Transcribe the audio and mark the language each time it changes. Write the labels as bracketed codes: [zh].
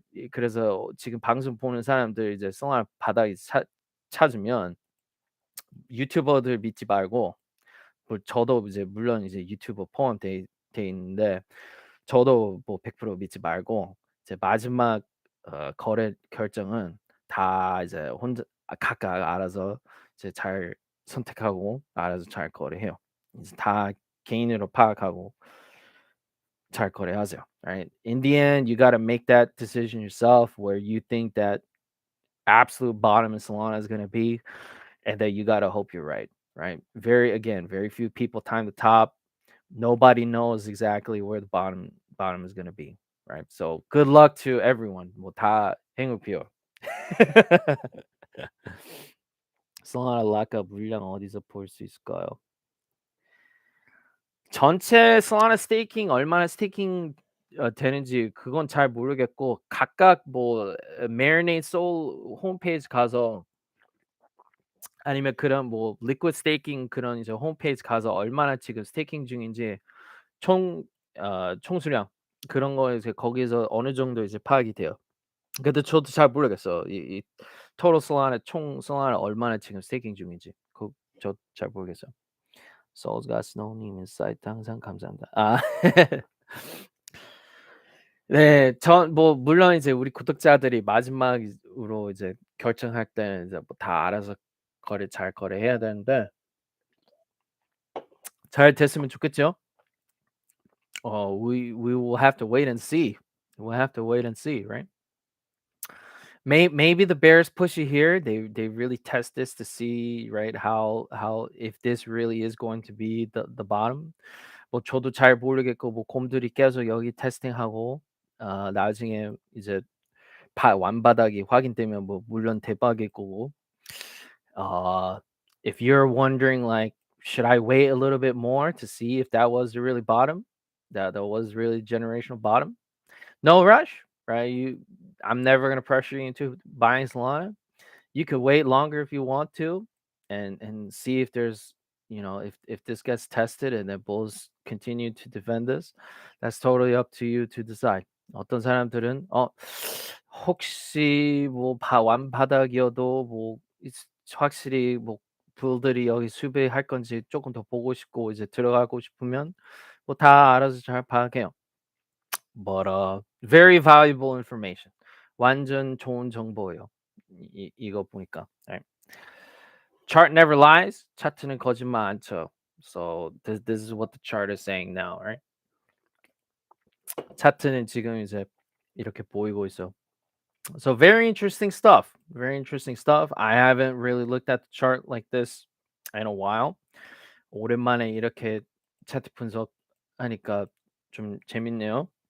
[ko] 그래서 지금 방송 보는 사람들 이제 solana 바닥에 찾으면 유튜버들 믿지 말고 저도 이제 물론 이제 유튜버 포함돼 있는데 저도 뭐 100% 믿지 말고 이제 마지막 거래 결정은 다 이제 혼자 각각 알아서 이제 잘 선택하고 알아서 잘 거래해요. 이제 다 개인으로 파악하고 잘 거래하세요. [en] Right? In the end, you got to make that decision yourself where you think that absolute bottom in Solana is going to be, and that you got to hope you're right. Right? Very few people time the top. Nobody knows exactly where the bottom is going to be. Right? So good luck to everyone. [ko] 뭐다 행운표. Solana lockup 물량 어디서 볼 수 있을까요? 전체 솔라나 스테이킹 얼마나 스테이킹 되는지 그건 잘 모르겠고 각각 뭐 Marinate Soul 홈페이지 가서 아니면 그런 뭐 리퀴드 스테이킹 그런 이제 홈페이지 가서 얼마나 지금 스테이킹 중인지 총 총수량 그런 거 이제 거기서 어느 정도 이제 파악이 돼요. 근데 저도 잘 모르겠어요. 이 토탈 솔라나 총 솔라나 얼마나 지금 스테이킹 중인지. 저 잘 모르겠어요. Seoul'sGotSOL 인사이트 항상 감사합니다. 아. 네. 뭐 물론 이제 우리 구독자들이 마지막으로 이제 결정할 때는 이제 뭐 다 알아서 잘 거래해야 되는데 잘 됐으면 좋겠죠? [en] We will have to wait and see. We'll have to wait and see, right? Maybe the bears push it here. They really test this to see, right, how if this really is going to be the bottom. [ko] 뭐 저도 잘 모르겠고 뭐 곰들이 계속 여기 테스팅하고 나중에 이제 완바닥이 확인되면 뭐 물론 대박이고 [en] uh if you're wondering like should I wait a little bit more to see if that was the really bottom, that was really generational bottom, no rush, right? I'm never going to pressure you into buying Solana. You could wait longer if you want to and see if there's if this gets tested and the bulls continue to defend this. That's totally up to you to decide. [ko] 어떤 사람들은 혹시 뭐 완바닥이어도 뭐 확실히 뭐 불들이 여기 수비할 건지 조금 더 보고 싶고 이제 들어가고 싶으면 뭐 다 알아서 잘 파악해요. [en] But very valuable information. [ko] 완전 좋은 정보예요. 이거 보니까. [en] Right. Chart never lies. [ko] 차트는 거짓말 안 쳐. [en] So this is what the chart is saying now, right? [ko] 차트는 지금 이제 이렇게 보이고 있어. [en] So very interesting stuff. Very interesting stuff. I haven't really looked at the chart like this in a while. [ko] 오랜만에 이렇게 차트 분석하니까 좀 재밌네요.